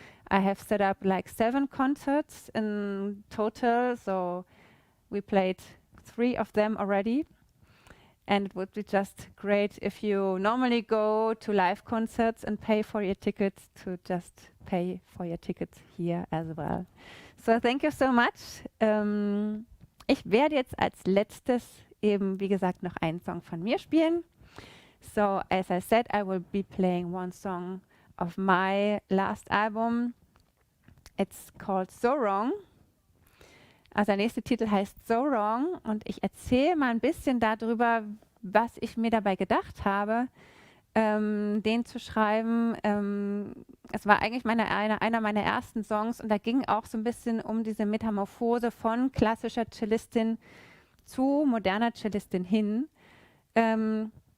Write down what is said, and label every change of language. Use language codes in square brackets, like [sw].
[en] I have set up like 7 concerts in total, so we played 3 of them already. And it would be just great if you normally go to live concerts and pay for your tickets to just pay for your tickets here as well. So thank you so much. [de] Ich werde jetzt als letztes eben, wie gesagt, noch einen Song von mir spielen. [en] So as I said, I will be playing one song of my last album. It's called So Wrong. [de] Also der nächste Titel heißt So Wrong und ich erzähle mal ein bisschen darüber, was ich mir dabei gedacht habe, den zu schreiben. Es war eigentlich einer meiner ersten Songs und da ging auch so ein bisschen um diese Metamorphose von klassischer Cellistin zu moderner Cellistin hin.